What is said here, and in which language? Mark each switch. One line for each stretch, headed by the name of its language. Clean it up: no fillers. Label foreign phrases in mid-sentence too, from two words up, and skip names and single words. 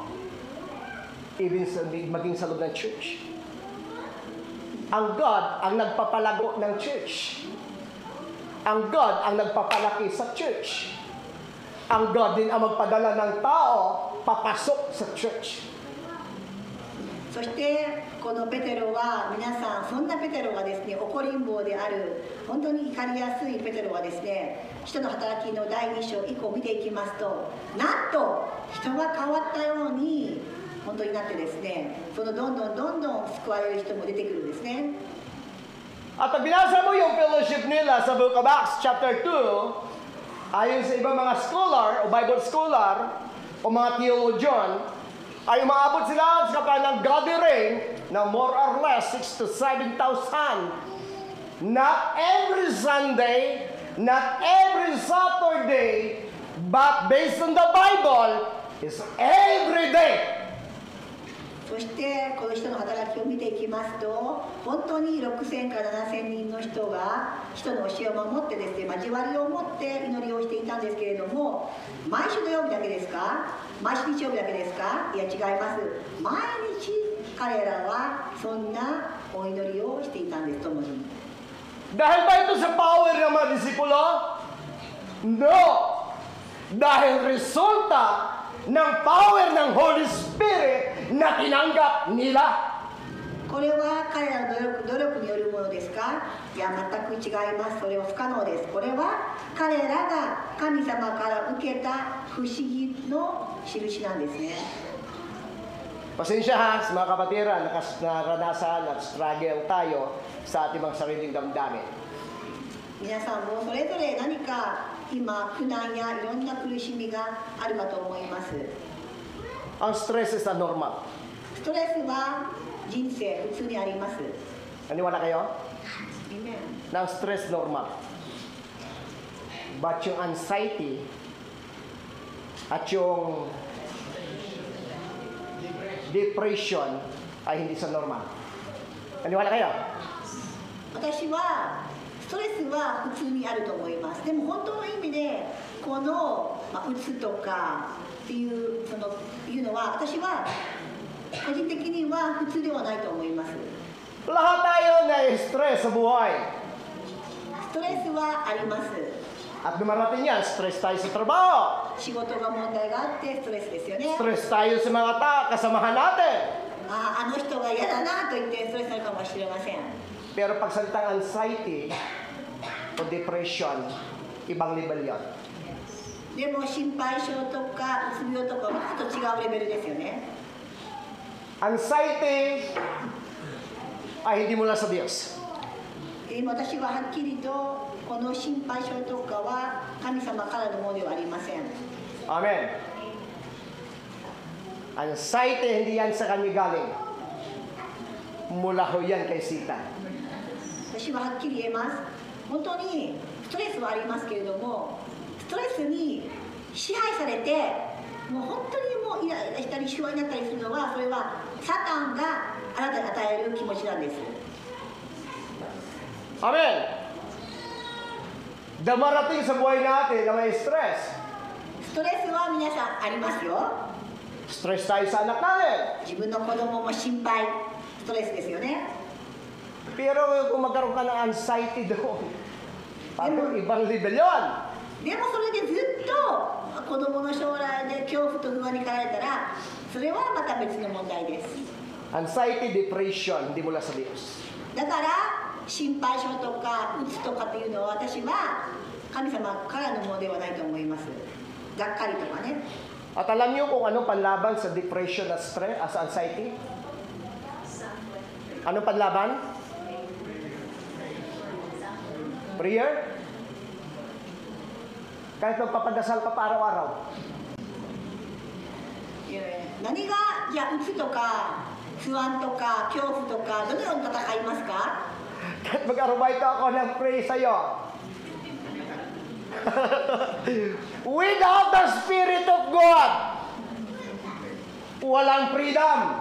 Filipino: Even sa, maging sa loob ng church. Ang God ang nagpapalago ng church. Ang God ang nagpapalaki sa church. Ang God din ang magpadala ng tao papasok sa church.
Japanese: そしてこのペテロは皆さん、そんなペテロがですね、怒りん坊である本当に怒りやすいペテロはですね、使徒の働きの第2章以降見ていきますと、なんと人が変わったように本当になってですね、そのどんどん救われる人も出てくるんですね。
Filipino: At pag binasa mo yung fellowship nila sa Book of Acts chapter 2, ayon sa ibang mga scholar o
English: Bible scholar
Filipino: o mga theologian, ay umaabot sila sa kanilang gathering na
English: more or less
Filipino: 6,000 to 7,000.
English: Not every Sunday, not every Saturday, but based on the Bible, is every day.
Japanese: そしてこの人の働きを見ていきますと、本当に6,000から7,000人の人が人の教えを守ってですね、交わりを持って祈りをしていたんですけれども、毎週土曜日だけですか、毎週日曜日だけですか、いや違います。毎日彼らはそんなお祈りをしていたんです、共に。
Filipino: Dahil ba ito sa power ng mga disipulo? No! Dahil resulta ng power ng Holy Spirit na tinanggap nila.
Japanese: これは彼らの努力によるものですか？いや、全く違います。それは不可能です。これは彼らが神様から受けた不思議の印なんですね。
Filipino: Pasensya ha, sa mga kapatiran, naranasan at struggle tayo sa ating mga sariling damdamin.
Japanese: 皆さんもそれぞれ何か今苦難やいろんな苦しみがあるかと思います。
English: Ang stress is normal.
Japanese: ストレスは人生普通にあります。
Filipino: Naniwala kayo? Amen. Na ang stress normal. But yung anxiety at yung depression ay hindi sa normal. Naniwala kayo?
Japanese: 私はストレスは普通にあると思います。でも本当の意味でこの、うつとかっていうのは私は個人的には普通ではないと思います。
Filipino: Lahat tayo na-stress sa buhay.
Japanese: ストレスはあります。
Filipino: At dumarating yan, stress tayo sa trabaho.
Japanese: 仕事が問題があってストレスですよね。
Filipino: Stress tayo sa mga kasamahan natin.
Japanese: あの人が嫌だなと言ってストレスになるかもしれません。
Filipino: Pero pag salitang anxiety o depression, ibang level yon.
Japanese: でも心配性とかうつ病とかはちょっと違うレベルですよね。
Filipino: Anxiety ay hindi mula sa Diyos.
Japanese: 今私ははっきりとこの心配性とかは神様からのものではありません。
Filipino: Amen. Anxiety, hindi yan sa kanya galing. Mula ho yan kay Satan.
Japanese: 私ははっきり言えます。本当にストレスはありますけれども、ストレスに支配されて、もう本当にもうイライラしたり不安になったりするのは、それはサタンがあなたに与える気持ちなんです。
Filipino: Amen. Dumarating sa buhay natin na may stress.
Japanese: ストレスは皆さんありますよ。
Filipino: Stress tayo sa anak natin.
Japanese: 自分の子供も心配、ストレスですよね。
Filipino: Pero kung magkaroon ka ng anxiety doon, parang ibang level yun.
Japanese: でもそれでずっと子供の将来で恐怖と不安に駆られたら、それはまた別の問題です。
Filipino: Anxiety, depression, hindi mula sa Diyos.
Japanese: だから心配性とかうつとかっていうのは私は神様からのものではないと思います。がっかりとかね。
Filipino: At alam niyo kung ano panlaban sa depression at stress, sa anxiety? Ano panlaban? Prayer? Kahit magpapadasal ka pa araw-araw. 何がじゃあうつとか不安とか恐怖とかどのように戦いますか？ Kahit mag-arubay ako ng pray sa'yo.
English: Without the Spirit of God,
Filipino: walang freedom.